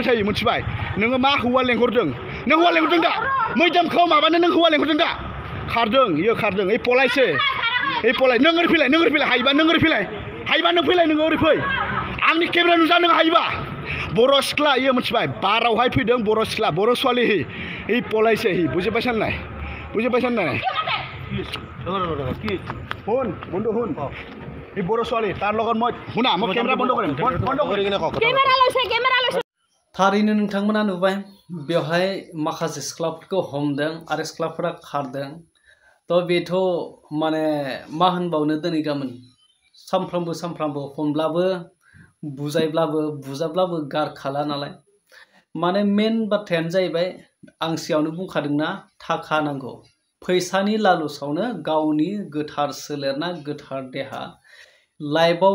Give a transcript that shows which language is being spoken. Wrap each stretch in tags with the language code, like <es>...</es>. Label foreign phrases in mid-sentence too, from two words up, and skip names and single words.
<brx>थायो मिथिबाय नोङो मा हौवा लेंहरदों नों हौवा लेंहरदों दा मैदोमखौ माबानो नों हौवा लेंहरदों दा खारदों इयो खारदों ओइ पलायसो ओइ पलाय नों ओरै फैलाय हायोबा नों ओरै फैलाय हायोबा नों फैलाय नों ओरै फै आंनि केमेरा नुजा नों हायोबा बर' सिख्ला इयो मिथिबाय बारावहाय फैदों बर' सिख्ला बर' स्वाली इ पलायसै बुजिबाय साननाय</brx> <as>শুন বন্ধু শুন এই বড় ছোৱালী তাৰ লগত মই শুনা মই কেমেৰা বন্ধ কৰিম</as> <brx>थारैनो नोंथांमोना नुबाय बेवहाय माखासे सिख्लाफोरखौ हमदों आरो सिख्लाफोरा खारदों थ' बेथ' माने मा होनबावनो दिनै गाबोन सानफ्रामबो हमब्लाबो बुजाब्लाबो गारखाला नालाय माने मेन बाथ्रायानो जाहैबाय आं सिगाङावनो बुंखादोंना थाखा नांगौ फैसानि लालुसावनो गावनि गोथार सोलेरना गोथार देहा लाइफआव</brx>